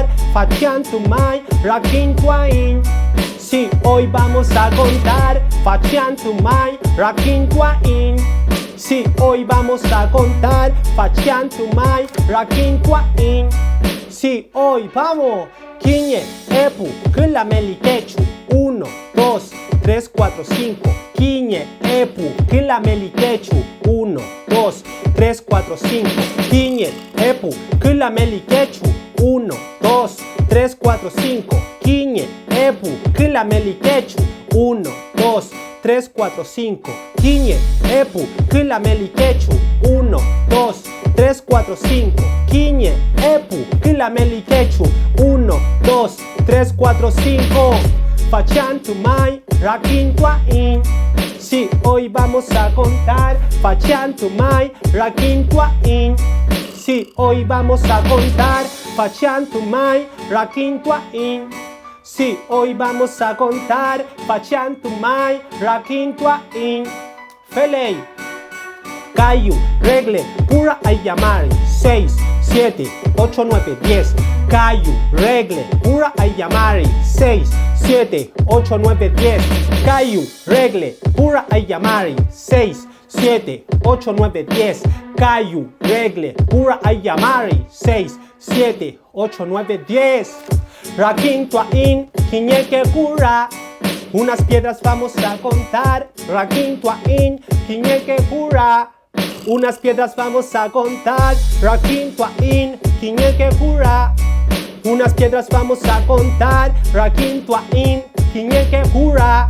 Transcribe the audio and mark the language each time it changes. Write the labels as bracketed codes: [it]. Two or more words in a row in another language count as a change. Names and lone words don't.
[arn] Fachantumai, Rakin Tuain. [es] Sí, hoy vamos a contar. [arn] Fachantumai, Rakin Tuain. [es] Sí, hoy vamos a contar. [arn] Fachantumai, Rakin Tuain. [es] Sí, hoy vamos. [arn] Quiñe, Epu, Kilamelikechu. [es] 1, 2, 3, 4, 5. [arn] Quiñe, Epu, Kilamelikechu. [es] 1, 2, 3, 4, 5. [arn] Quiñe, Epu, Kilamelikechu. [es] 1, 2, 3, 4, 5. [arn] Quiñe, Epu, Kilamelikechu. [es] 1, 2, 3, 4, 5. [arn] Quiñe, Epu, Kilamelikechu. [es] 1, 2, 3, 4, 5. [arn] Quiñe, Epu, Kilamelikechu. [es] 1, 2, 3, 4, 5. [arn] Fachantumai, Rakin Tuain. [es] Sí, hoy vamos a contar. [arn] Fachantumai, Rakin Tuain. [es] Sí, hoy vamos a contar. [arn] Fachantumai, Rakin Tuain. [es] Sí, hoy vamos a contar. [arn] Fachantumai, Rakin Tuain. Felei, Cayu, Regle, Pura Ayamari. [es] 6, 7, 8, 9, 10. [arn] Cayu, Regle, Pura Ayamari. [es] 6, 7, 8, 9, 10. [arn] Cayu, Regle, Pura Ayamari. [es] 6, 7, 8, 9, 10. [arn] Cayu, Regle, Pura Ayamari. [es] 6, 7, 8, 9, 10. [arn] Rakin Tuain, Quiñeque Cura. [es] Unas piedras vamos a contar. [arn] Rakin Tuain, Quiñeque Cura. [es] Unas piedras vamos a contar. [arn] Rakin Tuain, Quiñeque Cura. [es] Unas piedras vamos a contar. [arn] Rakin Tuain, Quiñeque Cura.